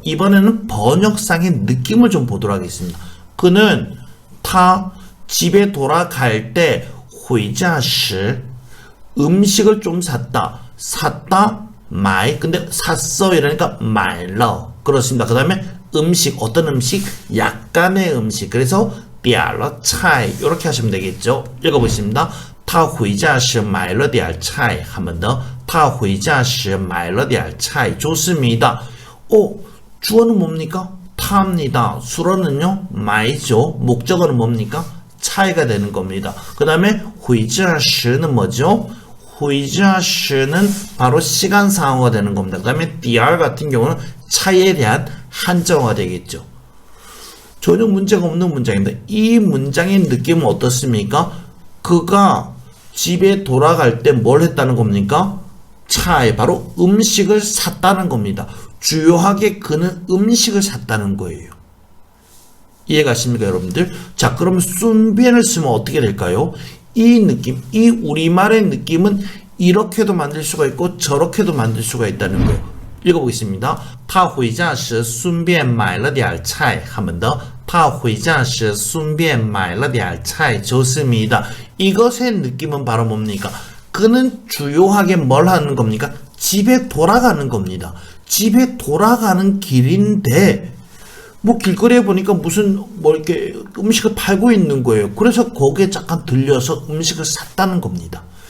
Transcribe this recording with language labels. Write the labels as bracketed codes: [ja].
[ko] 이번에는 번역상의 느낌을 좀 보도록 하겠습니다. 그는 타 집에 돌아갈 때 [zh] 回家时 [ko] 음식을 좀 샀다. 샀다, 마이. 근데 샀어 이러니까 [zh] 买了. [ko] 그렇습니다. 그 다음에 음식, 어떤 음식? 약간의 음식. 그래서 [zh] 点了菜 [ko] 이렇게 하시면 되겠죠. 읽어보겠습니다. [zh] 他回家时买了点菜 [ko] 한 번 더. [zh] 他回家时买了点菜 [ko] 좋습니다. 주어는 뭡니까? 타입니다. 수로는요? 마이죠. 목적어는 뭡니까? 차이가 되는 겁니다. 그 다음에 [zh] 回家时 [ko] 는 뭐죠? 回家时는 바로 시간 상어가 되는 겁니다. 그 다음에 DR 같은 경우는 차이에 대한 한정어가 되겠죠. 전혀 문제가 없는 문장입니다. 이 문장의 느낌은 어떻습니까? 그가 집에 돌아갈 때 뭘 했다는 겁니까? 차에 바로 음식을 샀다는 겁니다. 주요하게 그는 음식을 샀다는 거예요. 이해가십니까, 여러분들? 자, 그럼 순비엔을 쓰면 어떻게 될까요? 이 느낌, 이 우리말의 느낌은 이렇게도 만들 수가 있고 저렇게도 만들 수가 있다는 거예요. 읽어보겠습니다. [zh] 他回家时顺便买了点菜 [ko] 한 번 더. [zh] 他回家时顺便买了点菜 [ko] 좋습니다. 이것의 느낌은 바로 뭡니까? 그는 주요하게 뭘 하는 겁니까? 집에 돌아가는 겁니다. 집에 돌아가는 길인데 뭐 길거리에 보니까 무슨 뭐 이렇게 음식을 팔고 있는 거예요. 그래서 거기에 잠깐 들려서 음식을 샀다는 겁니다.